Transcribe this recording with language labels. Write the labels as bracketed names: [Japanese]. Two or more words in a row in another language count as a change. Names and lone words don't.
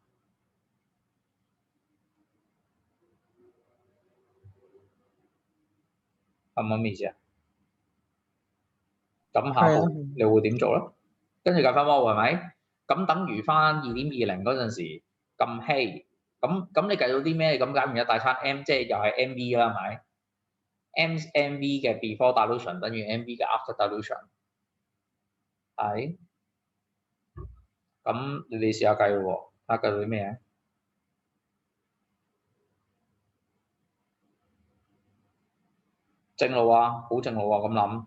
[Cantonese] 係咪咁意思啊？咁下步你會點做咧？跟住計翻 mol 係咪？咁等於翻2.20嗰陣時咁稀，咁你計到啲咩？咁解完一大餐 M， 即係又係 MV 啦，係咪？MV 嘅 [English] before dilution [Cantonese] 等於 MV 嘅 [English] after dilution， [Cantonese] 係。咁你哋試下計咯喎，睇下計到啲咩啊？正路啊，好正路啊，咁諗。